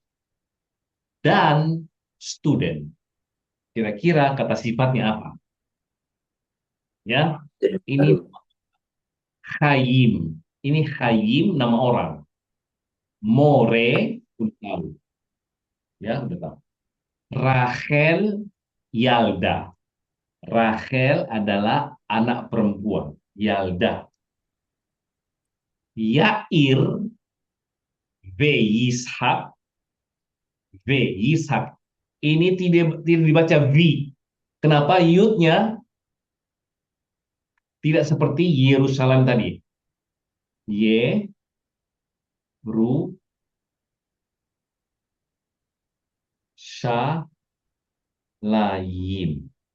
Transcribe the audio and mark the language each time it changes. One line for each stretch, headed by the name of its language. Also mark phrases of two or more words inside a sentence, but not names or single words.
Indonesian: Dan student. Kira-kira kata sifatnya apa? Ya, ini Hayim. Ini Hayim nama orang. More udah tahu. Ya, udah tahu. Rachel Yalda. Rachel adalah anak perempuan. Yalda. Yair V. Yishak. V. Yishak. Ini tidak dibaca V. Kenapa yudnya tidak seperti Yerusalem tadi?
Hebrew: Y, Ru, Sha, Layim.